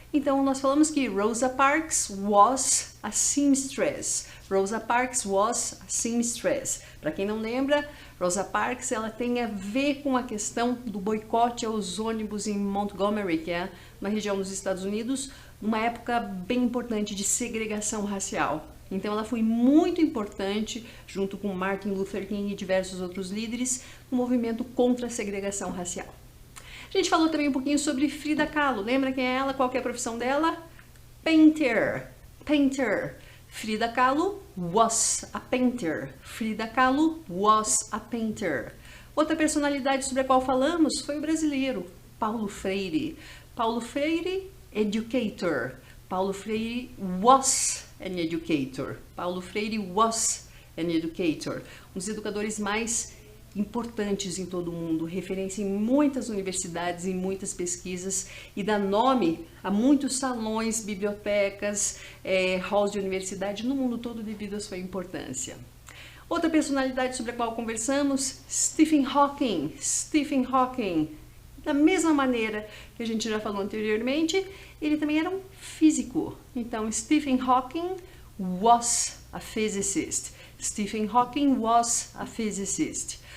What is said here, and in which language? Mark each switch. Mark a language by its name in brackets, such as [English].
[Portuguese] Então nós falamos que Rosa Parks [English] was a seamstress. Rosa Parks was a seamstress. [Portuguese] Para quem não lembra, Rosa Parks ela tem a ver com a questão do boicote aos ônibus em Montgomery, que é uma região dos Estados Unidos, numa época bem importante de segregação racial. Então ela foi muito importante, junto com Martin Luther King e diversos outros líderes, no movimento contra a segregação racial. A gente falou também um pouquinho sobre Frida Kahlo. Lembra quem é ela? Qual que é a profissão dela? [English] Painter. Frida Kahlo was a painter. Frida Kahlo was a painter. [Portuguese] Outra personalidade sobre a qual falamos foi o brasileiro, Paulo Freire. [English] Paulo Freire, educator. Paulo Freire was an educator. Paulo Freire was an educator. [Portuguese] Um dos educadores mais importantes em todo o mundo, referência em muitas universidades, em muitas pesquisas e dá nome a muitos salões, bibliotecas, halls de universidade no mundo todo devido à sua importância. Outra personalidade sobre a qual conversamos, Stephen Hawking. Stephen Hawking. Da mesma maneira que a gente já falou anteriormente, ele também era um físico. Então, [English] Stephen Hawking was a physicist. Stephen Hawking was a physicist.